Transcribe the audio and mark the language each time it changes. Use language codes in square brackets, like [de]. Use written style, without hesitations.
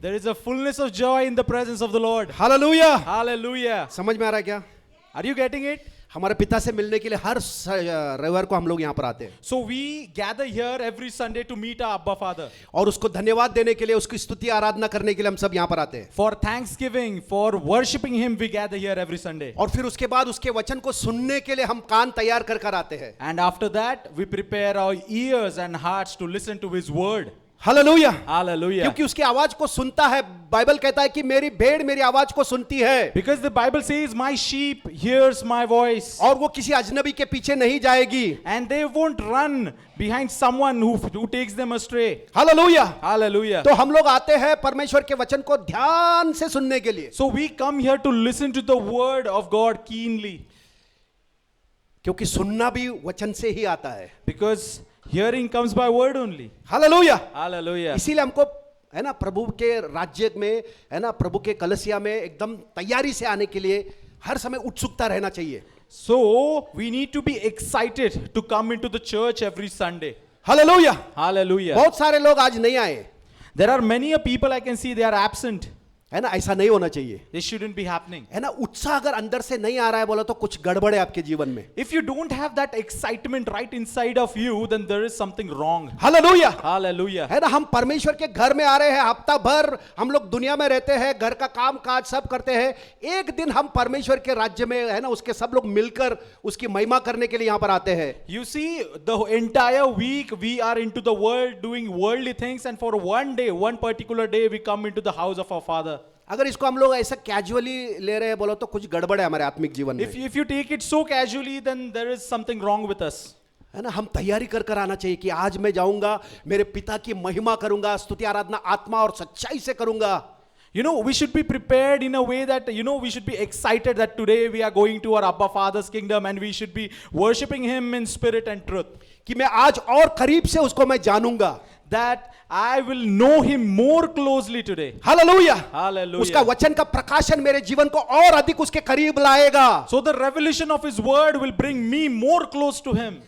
[en] There is a fullness of joy in the presence of the Lord. [hi] Hallelujah. [en] Hallelujah. [hi] समझ में आ रहा है क्या? [en] Are you getting it? [hi] हमारे पिता से मिलने के लिए हर रविवार को हम लोग यहाँ पर आते हैं [en] So we gather here every Sunday to meet our Abba Father. [hi] और उसको धन्यवाद देने के लिए, उसकी स्तुति आराधना करने के लिए हम सब यहाँ पर आते हैं। [en] For thanksgiving, for worshiping Him, we gather here every Sunday. [hi] और फिर उसके बाद उसके वचन को सुनने के लिए हम कान तैयार कर कर आते हैं। [en] And after that, we prepare our ears and hearts to listen to His word. [hi] Hallelujah. [en] Hallelujah. [hi] क्योंकि उसकी आवाज को सुनता है। बाइबल कहता है कि मेरी भेड़ मेरी आवाज को सुनती है। [en] Because the Bible says, my sheep hears my voice. [hi] और वो किसी अजनबी के पीछे नहीं जाएगी। [en] And they won't run behind someone who takes them astray. [hi] Hallelujah. [en] Hallelujah. [hi] तो हम लोग आते हैं परमेश्वर के वचन को ध्यान से सुनने के लिए, [en] So we come here to listen to the word of God keenly. [hi] क्योंकि सुनना भी वचन से ही आता है। [en] Because hearing comes by word only. [hi] Hallelujah. [en] Hallelujah. [hi] इसीलिए हमको है ना प्रभु के राज्य में, है ना प्रभु के कलसिया में एकदम तैयारी से आने के लिए हर समय उत्सुकता रहना चाहिए। [en] So we need to be excited to come into the church every Sunday. [hi] Hallelujah. [en] Hallelujah. [hi] बहुत सारे लोग आज नहीं आए, [en] There are many people I can see they are absent. [hi] है ना, ऐसा नहीं होना चाहिए। [en] This shouldn't be happening. [hi] है ना, उत्साह अगर अंदर से नहीं आ रहा है बोला तो कुछ गड़बड़ है आपके जीवन में। [en] If you don't have that excitement right inside of you, then there is something wrong. [hi] Hallelujah. [en] Hallelujah. [hi] है ना, हम परमेश्वर के घर में आ रहे हैं, हफ्ता भर हम लोग दुनिया में रहते हैं, घर का काम काज सब करते हैं, एक दिन हम परमेश्वर के राज्य में, है ना, उसके सब लोग मिलकर उसकी महिमा करने के लिए यहाँ पर आते हैं। [en] You see, the entire week we are into the world doing worldly things, and for one day, one particular day, we come into the house of our Father. [hi] अगर इसको हम लोग ऐसा कैजुअली ले रहे हैं बोलो तो कुछ गड़बड़ है हमारे आत्मिक जीवन में। [en] If you take it so casually, then there is something wrong with us. [hi] है ना, हम तैयारी कर कर आना चाहिए कि आज मैं जाऊंगा, मेरे पिता की महिमा करूंगा, स्तुति आराधना आत्मा और सच्चाई से करूंगा। [en] You know, we should be prepared in a way that, we should be excited that today we are going to our Abba Father's kingdom and we should be worshipping Him in spirit and truth. [hi] कि मैं आज और करीब से उसको मैं जानूंगा। [en] That I will know Him more closely today. [hi] Hallelujah. [en] Hallelujah. [hi] उसका वचन का प्रकाशन मेरे जीवन को और अधिक उसके करीब लाएगा। [en] So the revelation of His word will bring me more close to Him.